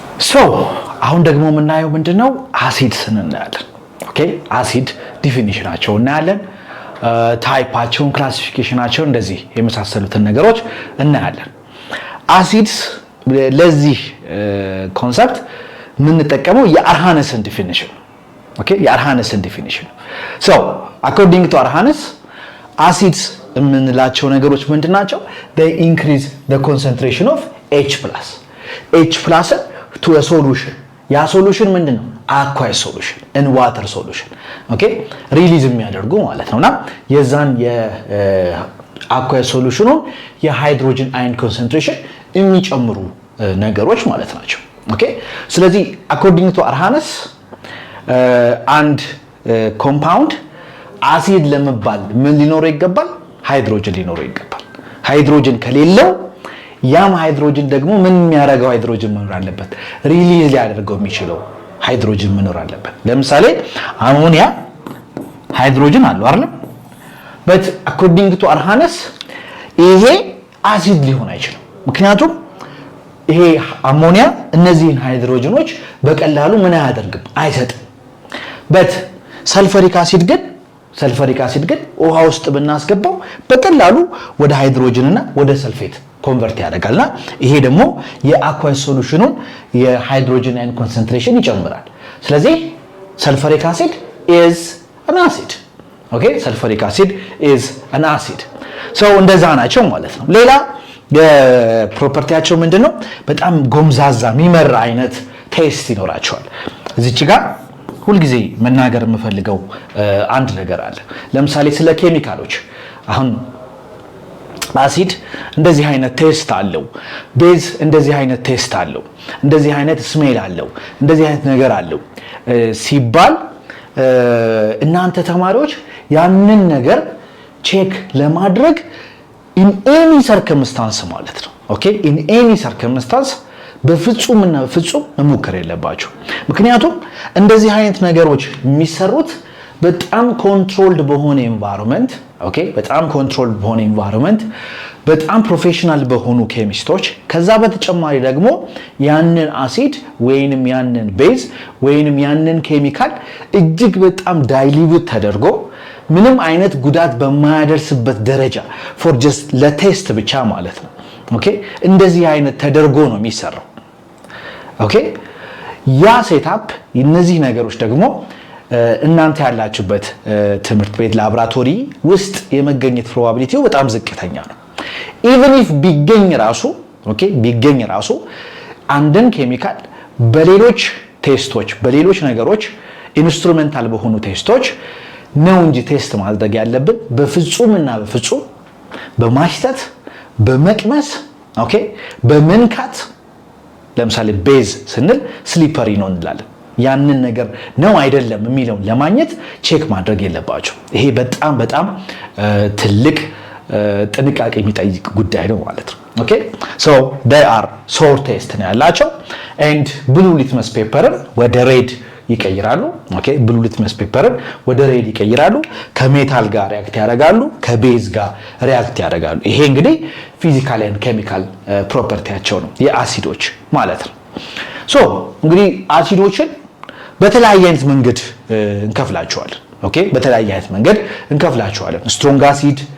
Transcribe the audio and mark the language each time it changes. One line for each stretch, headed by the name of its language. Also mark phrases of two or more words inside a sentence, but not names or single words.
Amharic: አሁን ደግሞ የምናየው ምንድነው አሲድስ እናያለን ኦኬ አሲድ ዲፊኒሽናቸው እናያለን ታይፓቸውን ክላሲፊኬሽናቸው እንደዚህ የመሳሰሉትን ነገሮች እናያለን አሲድስ ለዚህ ኮንሰፕት ምን ተጠቀመው የአርሃነስን ዲፊኒሽን ኦኬ የአርሃነስን ዲፊኒሽን
English: according to
Amharic: አርሃነስ acids የምንላቸው ነገሮች ምንድናቸው
English: they increase the concentration of H+ to a solution
Amharic: ያ ሶሉሽን ምንድነው
English: aqueous solution in water solution
Amharic: ኦኬ ሪሊዝ የሚያደርጉ ማለት ነውና የዛን የ
English: aqueous solution
Amharic: የሃይድሮጅን አየን ኮንሰንትሬሽን የሚጨምሩ ነገሮች ማለት ናቸው ኦኬ ስለዚህ
English: according to
Amharic: አርሃነስ አንድ ኮምፓውንድ አሲድ ለመባል ምን ሊኖረው ይገባል ሃይድሮጅን ሊኖረው ይገባል ሃይድሮጅን ከሌለው ያም ሃይድሮጅን ደግሞ ምን የሚያረጋው ሃይድሮጅን መኖር አለበት ሪሊዝ ሊያደርገው የሚችለው ሃይድሮጅን መኖር አለበት ለምሳሌ አሞኒያ ሃይድሮጅን አለው አይደል
English: but according to
Amharic: አርሃነስ ይሄ አሲድ ሊሆን አይችልም ምክንያቱም ይሄ አሞኒያ እነዚህን ሃይድሮጅኖች በቀላሉ ምን አያደርግም አይሰጥም but ሰልፈሪክ አሲድ ግን ውሃ ውስጥ ብናስገባው በቀላሉ ወደ ሃይድሮጅን እና ወደ ሰልፌት ኮንቨርት ያደርጋልና ይሄ ደግሞ የአኳስ ሶሉሽኑን የሃይድሮጅን አየን ኮንሰንትሬሽን ይጨምራል ስለዚህ
English: sulfuric acid is an acid
Amharic: ኦኬ
English: sulfuric acid is an acid
Amharic: እንደዛ ናቸው ማለት ነው ሌላ የፕሮፐርቲያቸው ምንድነው በጣም ጎምዛዛ የሚመራ አይነት ቴስት ይኖራቸዋል እዚች ጋር ሁሉ ጊዜ መናገር የምፈልገው አንድ ነገር አለ ለምሳሌ ስለ ኬሚካሎች አሁን አሲድ እንደዚህ አይነት ቴስት አለው ቤዝ እንደዚህ አይነት ቴስት አለው እንደዚህ አይነት ስሜል አለው እንደዚህ አይነት ነገር አለው ሲባል እናንተ ተማሪዎች ያንን ነገር ቼክ ለማድረግ in
English: any circumstance
Amharic: ማለት ነው ኦኬ
English: in any circumstance
Amharic: በፍጹም መሞከር የለባችሁ ምክንያቱም እንደዚህ አይነት ነገሮች የሚሰሩት በጣም ኮንትሮልድ በሆነ ኤንቫይሮንመንት ኦኬ በጣም ኮንትሮልድ በሆነ ኤንቫይሮንመንት በጣም ፕሮፌሽናል በሆኑ ኬሚስቶች ከዛ በተጨማሪ ደግሞ ያንን አሲድ ወይንም ያንን ቤዝ ወይንም ያንን ኬሚካል እጅግ በጣም ዳይሊዩት ተደርጎ ምንም አይነት ጉዳት በማያደርስበት ደረጃ
English: for just
Amharic: ለቴስት ብቻ ማለት ነው ኦኬ እንደዚህ አይነት ተደርጎ ነው የሚሰራው ኦኬ ያ ሴትአፕ እነዚህ ነገሮች ደግሞ እናንተ ያላችሁበት ትምህርት ቤት ላቦራቶሪ ውስጥ የመገኘት ፕሮባቢሊቲው በጣም ዝቅተኛ ነው
English: even if
Amharic: ቢገኝ ራሱ አንድን ኬሚካል በሌሎች ቴስቶች በሌሎች ነገሮች ኢንስትሩሜንታል በሆኑ ቴስቶች ነው እንጂ ቴስት ማድረግ ያለብን በፍጹም በማሽተት በመቅመስ ኦኬ በመንካት ለምሳሌ ቤዝ ስንል ስሊፐሪ ነው እንላለን ያንን ነገር ነው አይደለም የሚለው ለማግኘት ቼክ ማድረግ የለባችሁ ይሄ በጣም ትልቅ ጥንቃቄ የሚጠይቅ ጉዳይ ነው ማለት ነው ኦኬ
English: they are sour taste
Amharic: ነው ያላቸው
English: and blue litmus paper
Amharic: ወደ ሬድ ይቀይራሉ ኦኬ
English: blue litmus paper
Amharic: ወደ ሬድ ይቀይራሉ ከሜታል ጋር ሪአክት ያደርጋሉ ከቤዝ ጋር ሪአክት ያደርጋሉ ይሄ እንግዲህ
English: physical and chemical
Amharic: ፕሮፐርቲያቸው ነው የአሲዶች ማለት ነው እንግዲህ አሲዶችን በተለያየ አይነት መንገድ እንከፍላቸዋለን ኦኬ በተለያየ አይነት መንገድ እንከፍላቸዋለን
English: strong acid